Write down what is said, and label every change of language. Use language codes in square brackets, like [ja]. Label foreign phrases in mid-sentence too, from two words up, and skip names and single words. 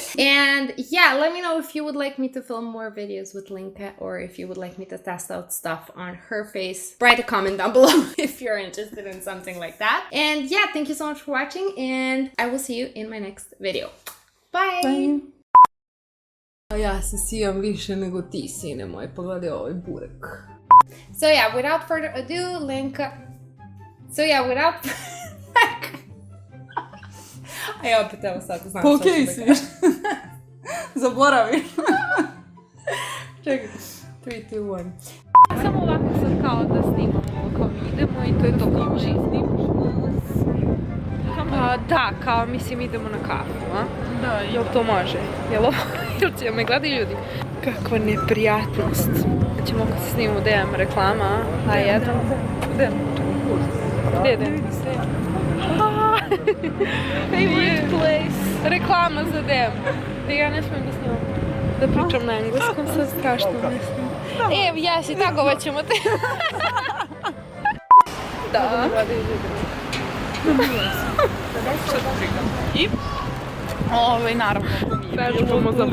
[en] And yeah, let me know if you would like me to film more videos with Lenka or if you would like me to test out stuff on her face. Write a comment down below if you're interested in something like that. And yeah, thank you so much for watching and I will see you in my next video. Bye! Bye. [bs] A ja se sijam više nego ti, sine moj, pogledaj ovaj burek. [en] So yeah, without further ado, Lenka... So yeah, without... [bs] A ja opet evo sad, znam Pa što okej ću si. da kažem. Zaboravi. Čekaj, 3, 2, 1. Samo ovako sad kao da snimamo, kao idemo i to je to kao snimamo. Da, kao mislim idemo na kafu, a? Da, jel to može? Jel će me gledaju ljudi? Kakva neprijatnost. Ćemo kad se snimamo DM reklama, a jedan. DM? Gdje je DM? [en] Favorite place. [bs] Reklama za DM. Da ja ne smijem da snimam. Da pričam na engleskom, sad strašno ne smijem. Jesi, tako ćemo te. Da. I? Naravno. Vežbamo za vlog.